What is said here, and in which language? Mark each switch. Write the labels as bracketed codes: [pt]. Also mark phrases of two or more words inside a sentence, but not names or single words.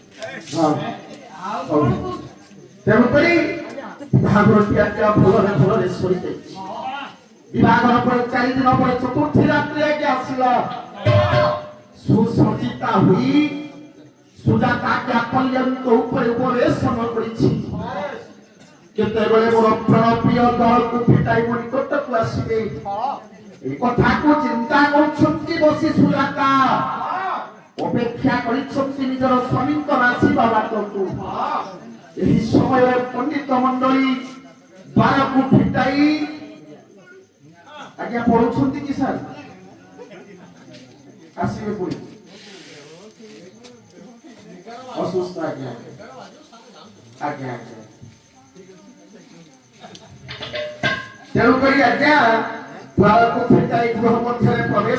[or] ଆଉ ତେଣୁକରି ବିଭାଘରଟି ଆଜ୍ଞା ଭଲରେ ସରିଯାଇଛି ବିଭାଘର ପରେ 4 ଦିନ ପରେ ଚତୁର୍ଥୀ ରାତ୍ରି ଆଜ୍ଞା ଆସିଲା ସୁସଜ୍ଜିତା ହୋଇ ସୁଜାତା ପଲ୍ୟଙ୍କ ଉପରେ ଉପବେଶନ କରିଛି କେତେବେଳେ ମୋର ପ୍ରାଣ ପ୍ରିୟ ଦଳକୁ ଫିଟାଇ ମୋ ନିକଟକୁ ଆସିବେ ଏଇ କଥାକୁ ଚିନ୍ତା କରୁଛନ୍ତି ବସି ସୁଜାତା ଅପେକ୍ଷା କରିଛନ୍ତି ନିଜର ସ୍ୱାମୀଙ୍କର ଆସିବା ବାଟକୁ ଏହି ସମୟରେ ପଣ୍ଡିତ ମଣ୍ଡଳୀ ଦ୍ୱାରକୁ ଫିଟାଇ ଆଜ୍ଞା ପଢୁଛନ୍ତି କି ସାର୍ ଆସିବେ ପୁଣି ଅସୁସ୍ଥ ଆଜ୍ଞା ଆଜ୍ଞା ତେଣୁକରି ଆଜ୍ଞା ଦ୍ୱାରକୁ ଫିଟାଇ ଗୃହ ମଧ୍ୟରେ ପ୍ରବେଶ